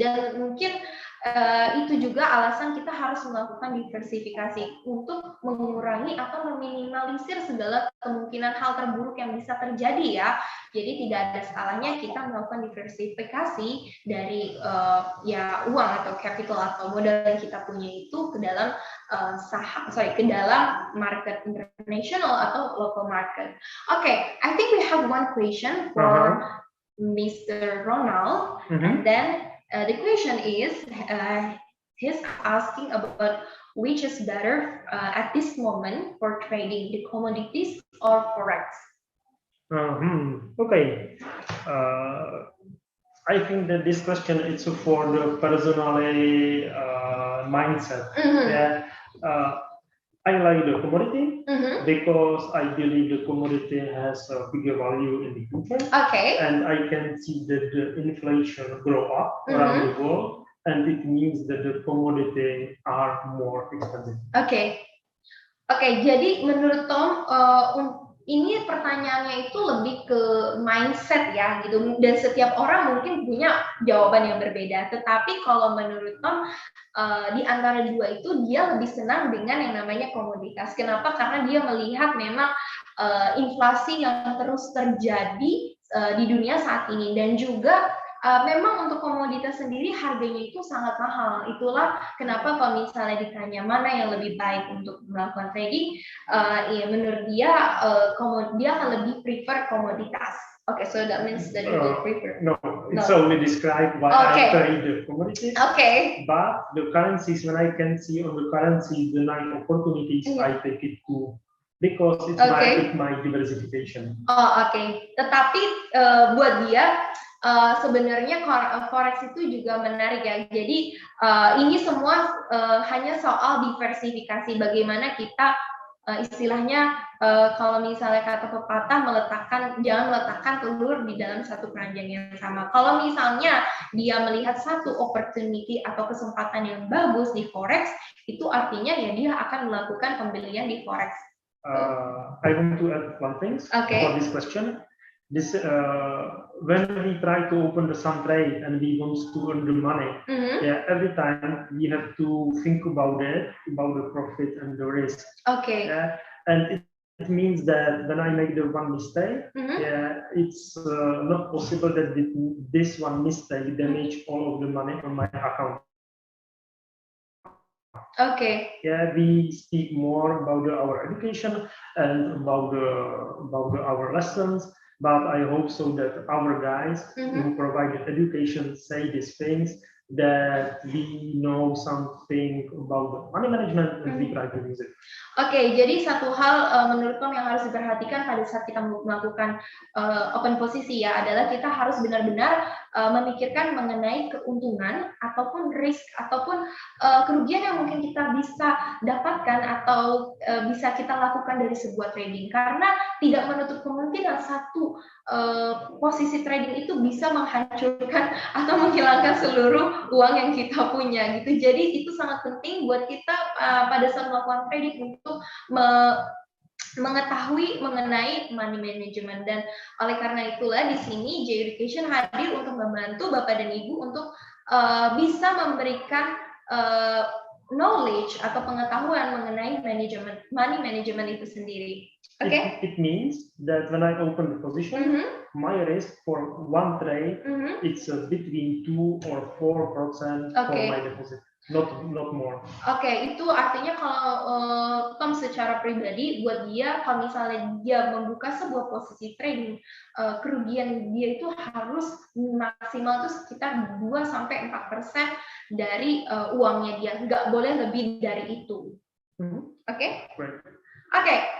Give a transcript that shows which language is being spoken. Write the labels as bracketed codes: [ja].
[id] Dan mungkin itu juga alasan kita harus melakukan diversifikasi untuk mengurangi atau meminimalisir segala kemungkinan hal terburuk yang bisa terjadi ya. Jadi tidak ada salahnya kita melakukan diversifikasi dari ya uang atau capital atau modal yang kita punya itu ke dalam ke dalam market international atau local market. [en] Okay, I think we have one question for Mr. Ronald, and then the question is, he's asking about which is better at this moment for trading, the commodities or forex? Okay. I think that this question is for the personally mindset. Yeah. I like the commodity because I believe the commodity has a bigger value in the future. Okay. And I can see that the inflation grow up around the world, and it means that the commodity are more expensive. Okay. [id] Jadi menurut Tom, ini pertanyaannya itu lebih ke mindset ya gitu, dan setiap orang mungkin punya jawaban yang berbeda. Tetapi kalau menurut Tom, di antara dua itu dia lebih senang dengan yang namanya komoditas. Kenapa? Karena dia melihat memang inflasi yang terus terjadi di dunia saat ini, dan juga memang untuk komoditas sendiri harganya itu sangat mahal. Itulah kenapa kalau misalnya ditanya mana yang lebih baik untuk melakukan trading, ya menurut dia dia akan lebih prefer komoditas. [en] Okay, so that means that you will prefer. No, it's only describe why I trade the commodities. Okay. But the currencies, when I can see on the currency the nice opportunities, I take it too. Because it's my diversification. Okay. [id] Tetapi buat dia sebenarnya forex itu juga menarik ya. Jadi ini semua hanya soal diversifikasi. Bagaimana kita istilahnya kalau misalnya kata pepatah jangan meletakkan telur di dalam satu keranjang yang sama. Kalau misalnya dia melihat satu opportunity atau kesempatan yang bagus di forex, itu artinya ya dia akan melakukan pembelian di forex. [en] I want to add one thing for this question. This when we try to open some trade and we want to earn the money, every time we have to think about the profit and the risk. Okay. And it means that when I make the one mistake, it's not possible that this one mistake damage all of the money on my account. Okay. Yeah, we speak more about our education and about our lessons. But I hope so that our guys who provide education say these things, that we know something about the money management and we try to use it. [id] Oke, jadi satu hal menurut Tom yang harus diperhatikan pada saat kita melakukan open posisi ya adalah kita harus benar-benar memikirkan mengenai keuntungan ataupun risk ataupun kerugian yang mungkin kita bisa dapatkan atau bisa kita lakukan dari sebuah trading, karena tidak menutup kemungkinan satu posisi trading itu bisa menghancurkan atau menghilangkan seluruh uang yang kita punya gitu. Jadi itu sangat penting buat kita pada saat melakukan trading untuk mengetahui mengenai money management. Dan oleh karena itulah di sini J Education hadir untuk membantu Bapak dan Ibu untuk bisa memberikan knowledge atau pengetahuan mengenai money management itu sendiri. [en] Okay. It means that when I open the position, my risk for one trade it's between 2 or 4% for my deposit. not more. [id] Oke, itu artinya kalau Tom secara pribadi buat dia, kalau misalnya dia membuka sebuah posisi trading, kerugian dia itu harus maksimal tuh sekitar 2-4% dari uangnya dia, nggak boleh lebih dari itu. Oke? Oke.